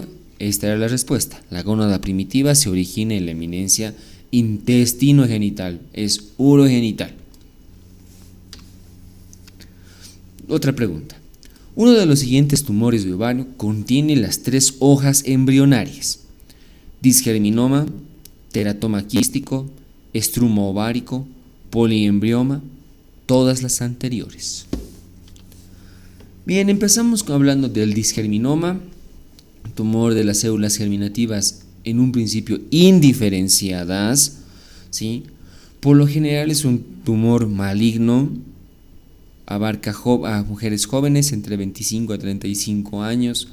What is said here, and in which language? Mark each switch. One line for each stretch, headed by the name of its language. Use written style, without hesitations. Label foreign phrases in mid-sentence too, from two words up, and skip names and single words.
Spanish: Esta era la respuesta. La gónada primitiva se origina en la eminencia intestinogenital, es urogenital. Otra pregunta. Uno de los siguientes tumores de ovario contiene las 3 hojas embrionarias: disgerminoma, teratoma quístico, estruma ovárico, poliembrioma, todas las anteriores. Bien, empezamos hablando del disgerminoma, tumor de las células germinativas en un principio indiferenciadas, ¿sí? Por lo general es un tumor maligno, abarca a mujeres jóvenes entre 25 a 35 años.